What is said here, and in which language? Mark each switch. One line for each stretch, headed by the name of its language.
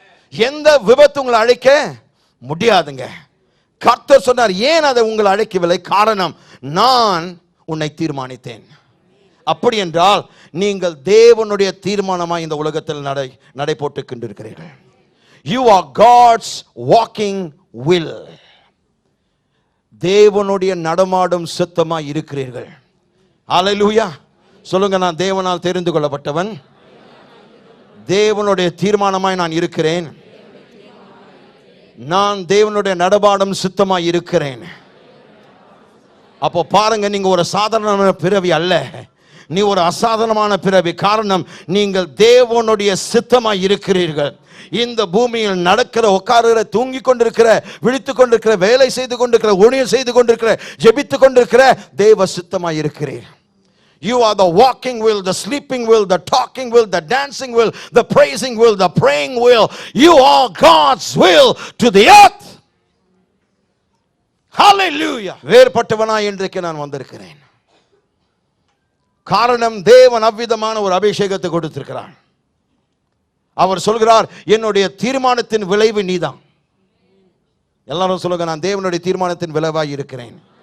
Tamil: எந்த விபத்து உங்களை அழைக்க முடியாதுங்க. கர்த்தர் சொன்னார், ஏன் அதை உங்களை அழைக்கவில்லை? காரணம், நான் உன்னை தீர்மானித்தேன். அப்படி என்றால் நீங்கள் தேவனுடைய தீர்மானமாய் இந்த உலகத்தில் நடை போட்டுக் கொண்டிருக்கிறீர்கள்.
English: You are God's walking will.
Tamil: தேவனுடைய நடமாடும் சித்தமாய் இருக்கிறீர்கள். ஹalleluya. சொல்லுங்க, நான் தேவனால் தெரிந்து கொள்ளப்பட்டவன். தேவனுடைய தீர்மானமாய் நான் இருக்கிறேன். நான் தேவனுடைய நடமாடும் சித்தமாய் இருக்கிறேன். அப்போ பாருங்க, நீங்க ஒரு சாதாரணமான பிறவி அல்ல, நீ ஒரு அசாதாரணமான பிறவி. காரணம், நீங்கள் தேவனுடைய சித்தமாய் இருக்கிறீர்கள். இந்த பூமியில் நடக்கிற, உட்காருகிற, தூங்கிக் கொண்டிருக்கிற, விழித்துக் கொண்டிருக்கிற, வேலை செய்து கொண்டிருக்கிற, ஊழியம் செய்து கொண்டிருக்கிற, ஜெபித்துக் கொண்டிருக்கிற தேவ சித்தமாய் இருக்கிறீர்.
English: You are the walking will, the sleeping will, the talking will, the dancing will, the praising will, the praying will. You are God's will to the earth. Hallelujah.
Tamil: வேறுபட்டவனாய் இன்றைக்கு நான் வந்திருக்கிறேன். காரணம், தேவன் அவ்விதமான ஒரு அபிஷேகத்தை கொடுத்திருக்கிறார். அவர் சொல்கிறார், என்னுடைய தீர்மானத்தின் விளைவு நீதான். எல்லாரும் சொல்லுங்க, நான் தேவனுடைய தீர்மானத்தின் விளைவாய் இருக்கிறேன்.